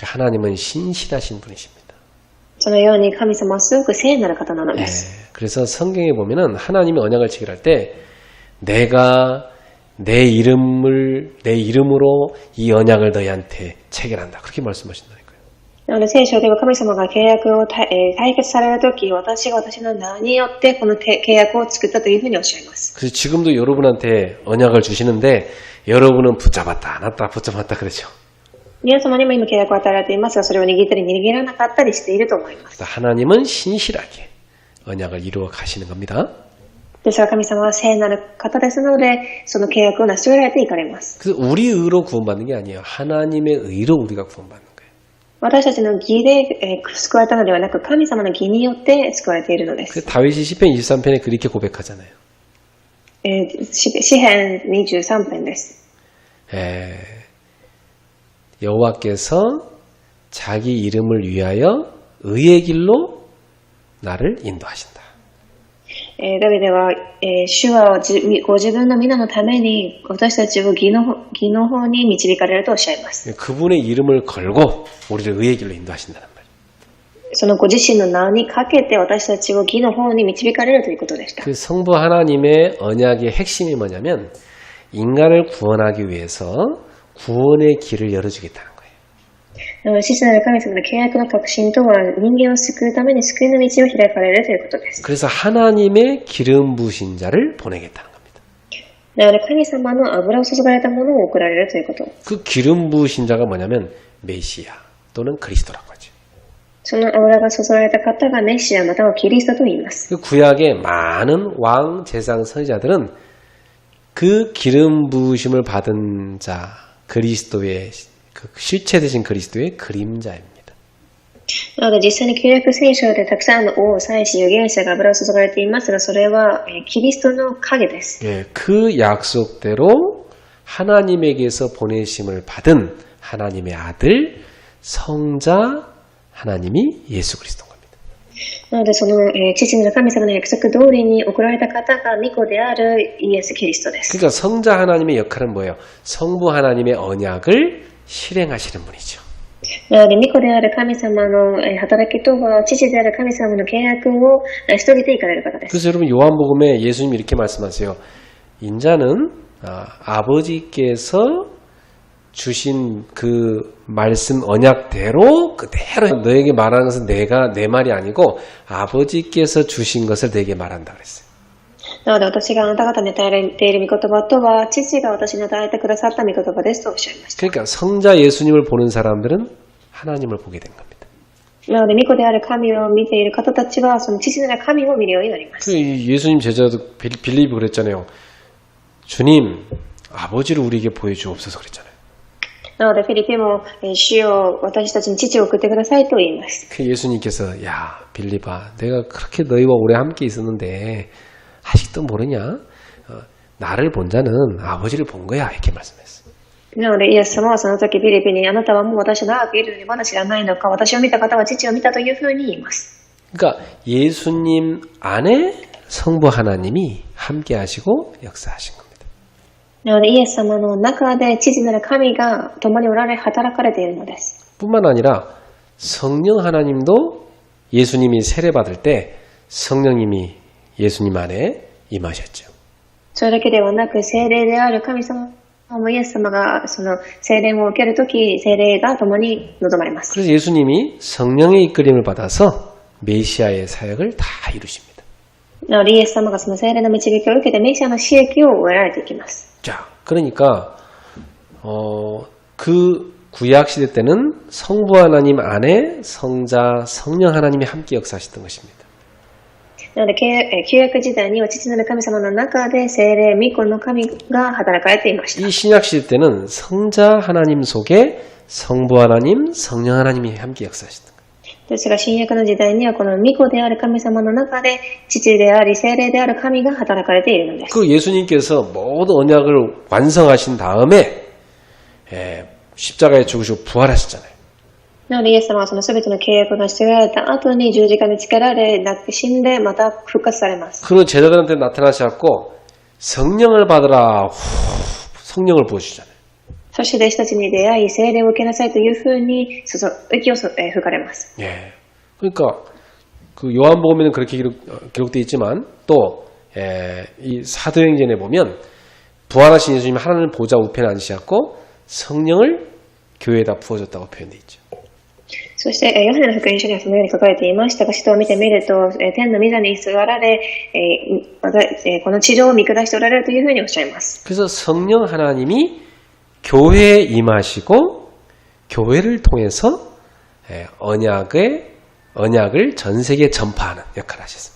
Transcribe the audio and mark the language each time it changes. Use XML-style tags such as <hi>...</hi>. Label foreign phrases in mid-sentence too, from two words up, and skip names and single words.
<ko>하나님은 신실하신 분이십니다.</ko> <ja>そのように神様はすごく聖なる方なのです。</ja> <ko>그래서 성경에 보면은 하나님이 언약을 체결할 때 내가 내 이름으로 이 언약을 너희한테 체결한다. 그렇게 말씀하신다니까요.</ko> <ja>なので聖書では神様が契約を締結されるとき、私が私の名によってこの契約を作ったというふうにおっしゃいます。</ja> <ko>그래서 지금도 여러분한테 언약을 주시는데 여러분은 붙잡았다 안 왔다 붙잡았다 그러죠.</ko> <ja>皆様にも今契約を与えられていますが、それを握ったり握らなかったりしていると思います。</ja> <ko>하나님은 신실하게 언약을 이루어 가시는 겁니다.</ko> <ja>ですが神様は聖なる方ですので、その契約を成し遂げられていかれます。</ja> <ko>그래서 우리 의로 구원받는 게 아니에요. 하나님의 의로 우리가 구원받는 거예요.</ko> <ja>私たちの義で救われたのではなく、神様の義によって救われているのです。</ja> <ko>다윗이 시편 23편에 그렇게 고백하잖아요.</ko> <ja>詩編23編です。</ja> <ko>여호와께서 자기 이름을 위하여 의의 길로 나를 인도하신다.</ko> <ja>ダビデは、主はご自分の皆のために私たちを義の方に導かれるとおっしゃいます。</ja> <ko>그분의 이름을 걸고 우리를 의의 길로 인도하신다는 말이에요.</ko> <ja>そのご自身の名にかけて私たちを義の方に導かれるということでした。</ja> <ko>그 성부 하나님의 언약의 핵심이 뭐냐면 인간을 구원하기 위해서 구원의 길을 열어주겠다는 거예요.</ko> <ja>父なる神様の契約の核心とは人間を救うために救いの道を開かれるということです。</ja> <ko>그래서 하나님의 기름 부으신 자를 보내겠다는 겁니다.</ko> <ja>なので神様の油を注がれたものを送られるということ。</ja> <ko>그 기름 부으신 자가 뭐냐면 메시아 또는 그리스도라고 하죠.</ko> <ja>その油が注がれた方がメシアまたはキリストと言います。</ja> <ko>그 구약의 많은 왕, 제상, 선지자들은 그 기름 부으심을 받은 자, 그리스도의 그 실체 되신 그리스도의 그림자입니다.</ko> <ja>なので実際に旧約聖書でたくさんの王、祭司、預言者が油を注がれていますが、それはキリストの影です。</ja> <ko>예, 그 약속대로 하나님에게서 보내심을 받은 하나님의 아들, 성자 하나님이 예수 그리스도인 겁니다.</ko> <ja>なのでその父なる神様の約束通りに送られた方が御子であるイエス・キリストです。</ja> <ko>그러니까 성자 하나님의 역할은 뭐예요? 성부 하나님의 언약을 실행하시는 분이죠.</ko> <ja>なので御子である神様の働きとは父である神様の契約を成し遂げていかれる方です。</ja> <ko>그래서 여러분 요한복음에 예수님이 이렇게 말씀하세요. 인자는 아버지께서 주신 그 말씀 언약대로 그대로 너에게 말하는 것은 내가 내 말이 아니고 아버지께서 주신 것을 내게 말한다 그랬어요.</ko> <ja>なので私があなた方に与えている御言葉とは父が私に与えてくださった御言葉ですとおっしゃいました。</ja> <ko>그러니까 성자 예수님을 보는 사람들은 하나님을 보게 된 겁니다.</ko> <ja>なので御子である神を見ている方たちはその父なる神を見るようになります。</ja> <ko>예수님 제자도 빌립이 그랬잖아요. 주님 아버지를 우리에게 보여주옵소서 그랬잖아요.</ko> <ja>なのでフィリピも主よ私たちに父を送ってくださいと言います。</ja> <ko>그 예수님께서 야 빌립아 내가 그렇게 너희와 오래 함께 있었는데 아직도 모르냐? 나를 본 자는 아버지를 본 거야 이렇게 말씀했어요.</ko> <ja>なのでイエス様はその時フィリピにあなたはもう私が長くいるのにまだ知らないのか、私を見た方は父を見たというふうに言います。</ja> <ko>그러니까 예수님 안에 성부 하나님이 함께 하시고 역사하신 겁니다.</ko> <ja>なのでイエス様の中で父なる神が共におられ働かれているのです。</ja> <ko>뿐만 아니라 성령 하나님도 예수님이 세례받을 때 성령님이 예수님 안에 임하셨죠.</ko> <ja>それだけではなく聖霊である神様もイエス様がその聖霊を受けるとき聖霊が共に臨まれます。</ja> <ko>그래서 예수님이 성령의 이끌림을 받아서 메시아의 사역을 다 이루십니다.</ko> <ja>なのでイエス様がその聖霊の導きを受けてメシアの使役を終えられていきます。</ja> <ko>자, 그러니까 그 구약 시대 때는 성부 하나님 안에 성자, 성령 하나님이 함께 역사하셨던 것입니다.</ko> <ja>なので旧約時代には父なる神様の中で聖霊、御子の神が働かれていました。</ja> <ko>이 신약 시대 때는 성자 하나님 속에 성부 하나님, 성령 하나님이 함께 역사하셨던 거예요.</ko> <ja>ですが新約の時代にはこの御子である神様の中で父であり聖霊である神が働かれているのです。</ja> <ko>그 예수님께서 모든 언약을 완성하신 다음에 십자가에 죽으시고 부활하셨잖아요.</ko> <ja>なのでイエス様はその全ての契約がしておられた後に十字架につけられ、死んでまた復活されます。</ja> <ko>그 제자들한테 나타나셔서 성령을 받으라. 성령을 부어주잖아요.</ko> <ja>そして弟子たちに出会い聖霊を受けなさいというふうに息を吹かれます。</ja> <ko>예. 그러니까 그 요한복음에는 그렇게 기록되어 있지만 또 이 사도행전에 보면 부활하신 예수님이 하나님 보좌 우편에 앉으셨고 성령을 교회에다 부어줬다고 표현되어 있죠.</ko> <ja>そしてヨハネの福音書にはそのように書かれていましたが、使徒を見てみると天の御座に座られ、またこの地上を見下しておられるというふうにおっしゃいます。</ja> <ko>그래서 성령 하나님이 교회에 임하시고 교회를 통해서 언약을 전 세계에 전파하는 역할을 하셨습니다.</ko>